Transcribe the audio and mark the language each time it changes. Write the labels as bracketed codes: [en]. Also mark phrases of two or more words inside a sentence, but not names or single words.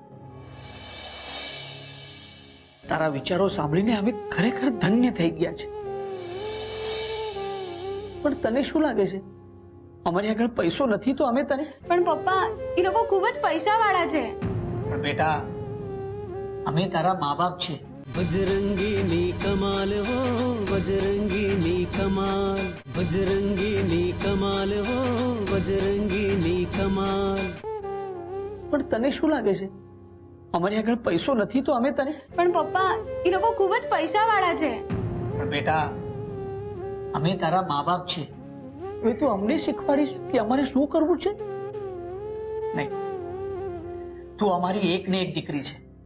[gu] તારા વિચારો સાંભળીને અમે ખરેખર ધન્ય થઈ ગયા છે. પણ તને શું લાગે છે, અમારી આગળ પૈસો નથી તો અમે તને? પણ પપ્પા, એ લોકો ખૂબ જ પૈસા વાળા છે. પણ બેટા, અમે તારા મા બાપ છે. [hi] बजरंगी कमाल हो, बजरंगी कमाल, बजरंगी कमाल हो, बजरंगी कमाल. [gu] પણ તને શું લાગે છે, અમારી આગળ પૈસો નથી તો અમે તને? પણ પપ્પા, એ લોકો ખૂબ જ પૈસા વાળા છે. પણ બેટા, અમે તારા મા બાપ છે. હવે તું અમને શીખવાડીશ કે અમારે શું કરવું છે? નહીં, તું અમારી એક ને એક દીકરી છે.